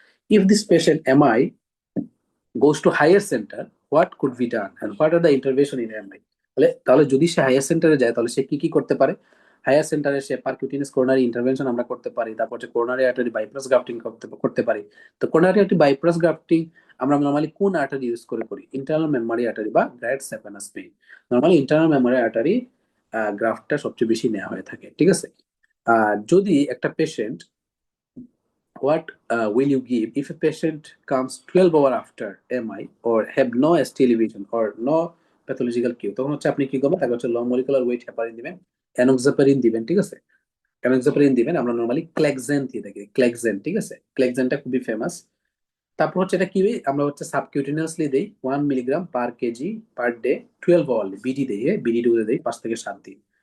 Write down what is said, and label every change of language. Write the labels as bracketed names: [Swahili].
[English] If this patient MI goes to higher center, what could be done and what are the intervention in MI? [Bangla] তাহলে তাহলে যদি সে higher সেন্টারে যায়, তাহলে সে কি কি করতে পারে? হায়ার সেন্টারে সে পারকিউটিনাস কোরোনারি ইন্টারভেনশন আমরা করতে পারি, তারপর হচ্ছে কোরোনারি আর্টারি বাইপাস গ্রাফটিং করতে করতে পারি। তো কোরোনারি আর্টারি বাইপাস গ্রাফটিং আমরা নরমালি কোন আর্টারি ইউজ করে করি? ইন্টারনাল মেমোরি আর্টারি বা grid স্যাপানাস pain. Normally internal memory artery গ্রাফটটা সবচেয়ে বেশি নেওয়া হয়ে থাকে, ঠিক আছে? যদি একটা patient, [English] what will you give if a patient comes 12 hours after MI or have no ST elevation or no pathological cue? [Bangla] তখন হচ্ছে আপনি কি করবেন? তাকে হচ্ছে লো মলিকুলার ওয়েট হেপারিন দিবেন, এনোক্সাপারিন দিবেন, ঠিক আছে? এনোক্সাপারিন দিবেন, আমরা নরমালি ক্লেক্সেন দিয়ে থাকি, ক্লেক্সেন, ঠিক আছে? ক্লেক্সেনটা খুবই ফেমাস। তারপর হচ্ছে এটা কি, আমরা হচ্ছে সাবকিউটিনিয়াসলি দেই 1 milligram per KG per day, 12 hourly BD দেই, বিডি ডোজে দেই 5 থেকে 7 দিন।